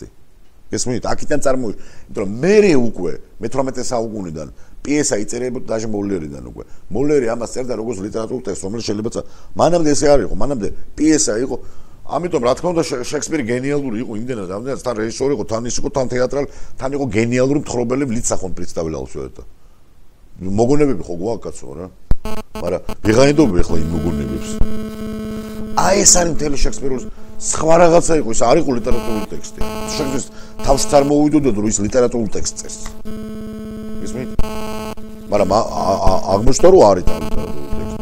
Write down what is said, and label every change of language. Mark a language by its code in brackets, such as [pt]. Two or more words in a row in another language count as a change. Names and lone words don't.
[ka] გესმით, აქედან წარმოვიდგინე, იმიტომ რომ მე უკვე მე-18 საუკუნიდან პიესა იწერებოდა დაჟე მოლერიდან უკვე. მოლერი ამას წერდა როგორც ლიტერატურულ ტექსტს, რომელიც შეიძლება მანამდე ესე არ იყო, მანამდე პიესა იყო. ამიტომ რა თქმა უნდა შექსპირი გენიალური იყო იმდენად, რამდენად თან რეჟისორი იყო, თან ის იყო, თან თეატრალი, თან იყო გენიალური მთხრობელი ლიცახონ [ru] представлял всё это. [ka] მოგონებები ხო გვაქვს კაცო რა. მაგრამ ვიღაინდობ ახლა იმ მოგონებებს. აი ეს არის მთელი შექსპირის სხვა რაღაცა იყო, ეს არ იყო ლიტერატურული ტექსტი. შექსპირის თავშიც არ მოვიდოდა რომ ის ლიტერატურული ტექსტი წეს. გესმით? მაგრამ აღმოჩნდა რომ არის ლიტერატურული ტექსტი.